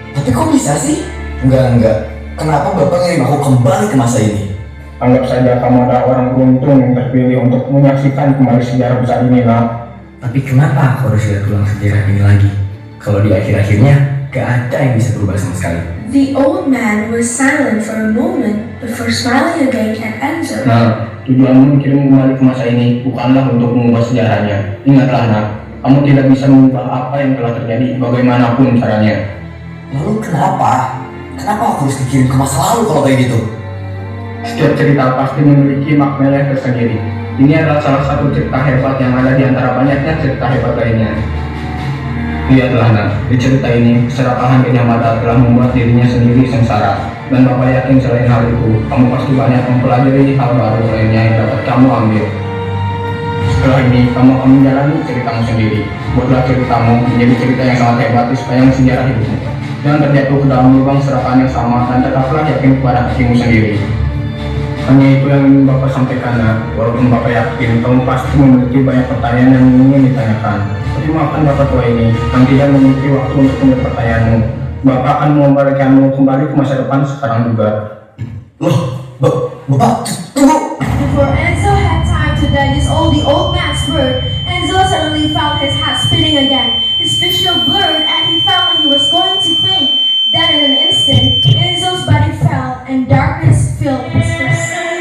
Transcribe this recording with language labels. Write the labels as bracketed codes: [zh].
[id] Tapi kok bisa sih? Enggak. Kenapa Bapak ngirim aku kembali ke masa ini? Anggap saja kamu adalah orang beruntung yang terpilih untuk menyaksikan kembali sejarah besar ini, nak. Tapi kenapa aku harus lihat ulang sejarah ini lagi? Kalau di akhir-akhirnya, gak ada yang bisa berubah sama sekali. [en] The old man was silent for a moment before smiling again at Enzo. [id] Nah, tujuanmu mengirim kembali ke masa ini bukanlah untuk mengubah sejarahnya. Ingatlah, nak. Kamu tidak bisa mengubah apa yang telah terjadi bagaimanapun caranya. Lalu kenapa? Kenapa aku harus dikirim ke masa lalu kalau kayak gitu? Setiap cerita pasti memiliki maknanya tersendiri. Ini adalah salah satu cerita hebat yang ada di antara banyaknya cerita hebat lainnya. Lihatlah, nak, di cerita ini keserakahan Gajah Mada telah membuat dirinya sendiri sengsara. Dan Bapak yakin selain hal itu, kamu pasti banyak mempelajari hal baru lainnya yang dapat kamu ambil. Setelah ini, kamu akan menjalani ceritamu sendiri. Buatlah ceritamu menjadi cerita yang sangat hebat di sepanjang sejarah hidupmu. Jangan terjatuh ke dalam lubang serapan yang sama dan tetaplah yakin kepada hatimu sendiri. Hanya itu yang ingin Bapak sampaikan, nak. Walaupun Bapak yakin kamu pasti memiliki banyak pertanyaan yang ingin ditanyakan. Tapi maafkan Bapak tua ini, yang tidak memiliki waktu untuk menjawab pertanyaanmu. Bapak akan mengembalikanmu kembali ke masa depan sekarang juga. Loh, Bapak, tunggu! [en] Before Enzo had time to digest all the old man's word, Enzo suddenly felt his head spinning again. His vision blurred and he felt like he was going to faint. Then in an instant, Enzo's body fell and darkness filled his face.